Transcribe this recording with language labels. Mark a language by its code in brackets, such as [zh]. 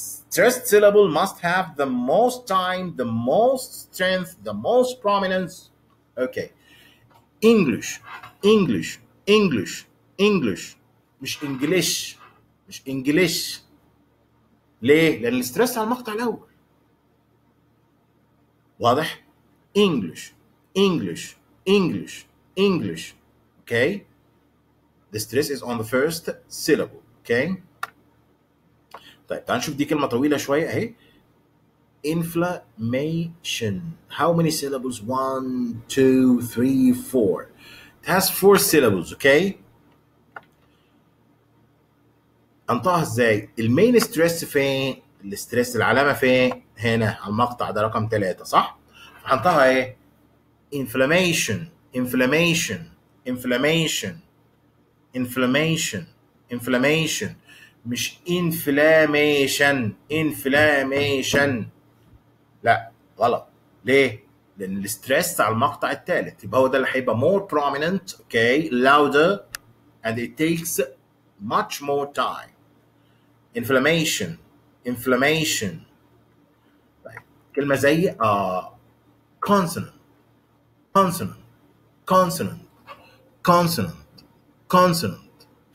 [en] Stressed syllable must have the most time, the most strength, the most prominence. Okay. English, English, English, English. [ar] مش English، مش English. ليه؟ لأن الاسترس على المقطع الأول. [en] واضح؟ English, English, English, English. Okay? The stress is on the first syllable. Okay? [ar] طيب تعال نشوف دي كلمة طويلة شوية أهي. [en] Inflammation. How many syllables? 1, 2, 3, 4. It has 4 syllables. Okay? [ar] انطقها ازاي؟ المين ستريس فين؟ الاستريس العلامه فين؟ هنا على المقطع ده رقم 3 صح؟ هنطقها ايه؟ inflammation inflammation inflammation inflammation inflammation مش inflammation inflammation. لا غلط. ليه؟ لان الاستريس على المقطع الثالث يبقى هو ده اللي هيبقى [en] more prominent. Okay, louder and it takes much more time. inflammation inflammation. [ar] طيب كلمة زي [en] consonant consonant consonant consonant consonant.